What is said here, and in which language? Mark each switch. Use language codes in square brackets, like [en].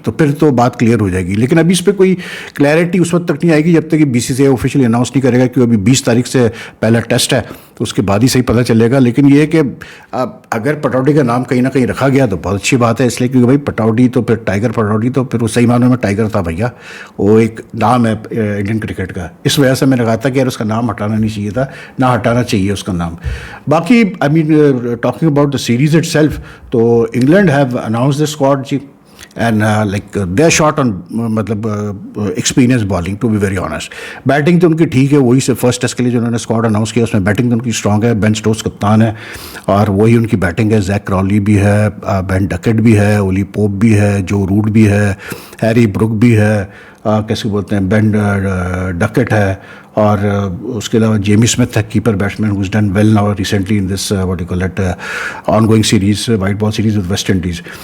[ur] تو پھر تو بات کلیئر ہو جائے گی, لیکن ابھی اس پہ کوئی کلیئرٹی اس وقت تک نہیں آئے گی جب تک کہ بی سی سی آئی آفیشلی اناؤنس نہیں کرے گا, کیونکہ ابھی 20 تاریخ سے پہلا ٹیسٹ ہے تو اس کے بعد ہی صحیح پتہ چلے گا. لیکن یہ کہ اگر پٹوڈی کا نام کہیں نہ کہیں رکھا گیا تو بہت اچھی بات ہے, اس لیے کیونکہ بھائی پٹوڈی تو پھر ٹائیگر پٹوڈی تو پھر وہ صحیح معنوں میں ٹائیگر تھا بھیا, وہ ایک نام ہے انڈین کرکٹ کا. اس وجہ سے میں نے کہا تھا کہ یار اس کا نام ہٹانا نہیں چاہیے تھا, نہ ہٹانا چاہیے اس کا نام. [en] باقی I mean talking about the series itself, تو England have announce the squad جی, and like they are short on مطلب experience bowling to be very honest. [ur] Batting تو ان کی ٹھیک ہے, وہی سے فرسٹ ٹیسٹ کے لیے جو انہوں نے اسکواڈ اناؤنس کیا اس میں بیٹنگ تو ان کی اسٹرانگ ہے, بین سٹوکس کپتان ہے اور وہی ان کی بیٹنگ ہے. زیک کرالی بھی ہے, بین ڈکٹ بھی ہے, اولی پوپ بھی ہے, جو روٹ بھی ہے, ہیری بروک بھی ہے, کیسے بولتے ہیں بین ڈکٹ ہے, اور اس کے علاوہ جیمی اسمتھ ہے keeper batsman [en] Who's done well now recently in this what you call it ongoing series white ball series with West Indies.